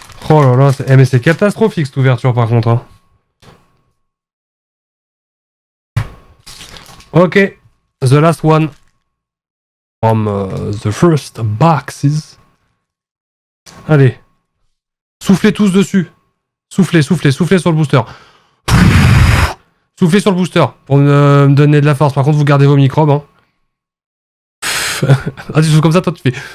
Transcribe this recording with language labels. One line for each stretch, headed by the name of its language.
French: Oh là là, mais c'est catastrophique cette ouverture par contre. Hein.
English: Ok, the last one from the first boxes.
French: Allez, soufflez tous dessus. Soufflez, soufflez, soufflez sur le booster. Soufflez sur le booster pour me donner de la force. Par contre, vous gardez vos microbes. Hein. Ah, tu souffles comme ça, toi tu fais.